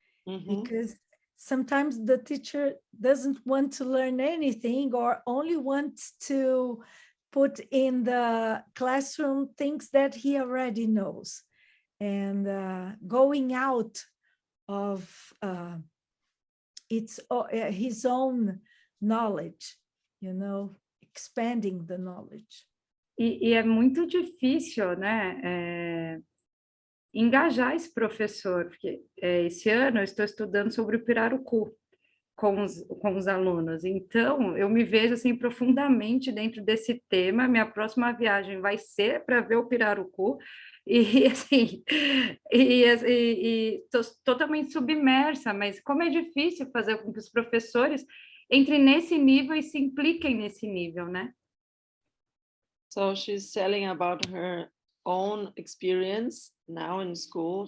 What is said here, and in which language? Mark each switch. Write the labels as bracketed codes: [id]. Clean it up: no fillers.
[en] because sometimes the teacher doesn't want to learn anything or only wants to put in the classroom things that he already knows, and going out of his own knowledge, expanding the knowledge. [pt] E é muito difícil, né, engajar esse professor, porque esse ano eu estou estudando sobre o pirarucu com os alunos, então eu me vejo assim profundamente dentro desse tema. Minha próxima viagem vai ser para ver o pirarucu, e assim, estou totalmente submersa, mas como é difícil fazer com que os professores entrem nesse nível e se impliquem nesse nível, né? [en] So she's telling about her own experience now in school.